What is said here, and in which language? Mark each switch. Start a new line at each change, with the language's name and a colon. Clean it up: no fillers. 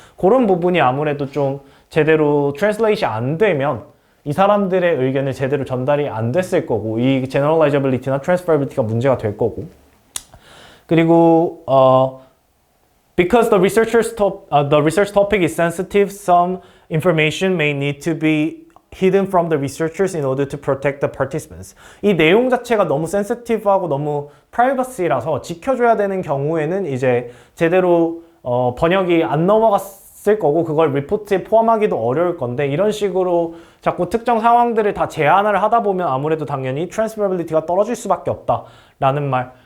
Korean: 그런 부분이 아무래도 좀 제대로 트랜슬레이션이 안 되면 이 사람들의 의견을 제대로 전달이 안 됐을 거고 이 generalizability나 transferability가 문제가 될 거고 그리고
English: because the research topic is sensitive, some information may need to be hidden from the researchers in order to protect the participants.
Korean: 이 내용 자체가 너무 sensitive하고 너무 privacy라서 지켜줘야 되는 경우에는 이제 제대로 번역이 안 넘어갔을 거고 그걸 리포트에 포함하기도 어려울 건데 이런 식으로 자꾸 특정 상황들을 다 제한을 하다 보면 아무래도 당연히 transferability가 떨어질 수밖에 없다라는 말.